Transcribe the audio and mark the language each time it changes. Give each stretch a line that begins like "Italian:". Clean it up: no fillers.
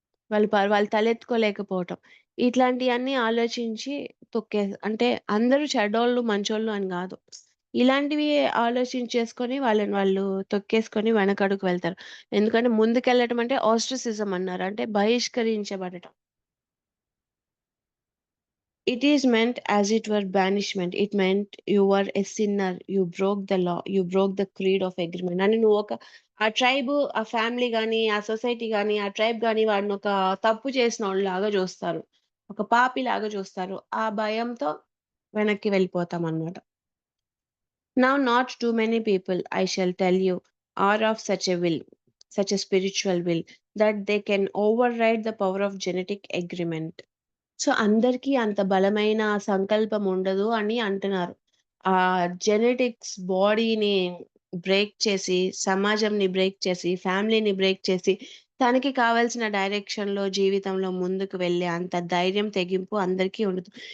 Telugu: వాళ్ళు తలెత్తుకోలేకపోవటం. ఇట్లాంటియన్నీ ఆలోచించి అంటే అందరూ చెడ్డోళ్ళు, మంచోళ్ళు అని గాదు. ఇలాంటివి ఆలోచించేసుకొని వాళ్ళని వాళ్ళు తొక్కేసుకొని వెనకడుగు వెళ్తారు. ఎందుకంటే ముందుకెళ్ళటం అంటే ఆస్ట్రిసిజం అన్నారు. అంటే బహిష్కరించబడటం.
English: It is meant as it were banishment. It meant you were a sinner. You broke the law. You broke the creed of agreement.
Telugu: అని ఆ ట్రైబ్, ఆ ఫ్యామిలీ గాని, ఆ సొసైటీ గాని, ఆ ట్రైబ్ గాని వాడినొక తప్పు చేసినోడిలాగా జూస్తారు. ఒక పాపిలాగా జూస్తారు. ఆ భయంతో వెనక్కి వెళ్ళిపోతామనమాట.
English: Now not too many people, I shall tell you, are of such a will, such a spiritual will. That they can override the power of genetic agreement.
Telugu: So, అందరికీ అంత బలమైన సంకల్పం ఉండదు అని అంటున్నారు. జెనెటిక్స్ బాడీని బ్రేక్ చేసి, సమాజంని బ్రేక్ చేసి, ఫ్యామిలీని బ్రేక్ చేసి, తనకి కావాల్సిన డైరెక్షన్‌లో జీవితంలో ముందుకు వెళ్ళే అంత ధైర్యం, తెగింపు అందరికీ ఉండదు.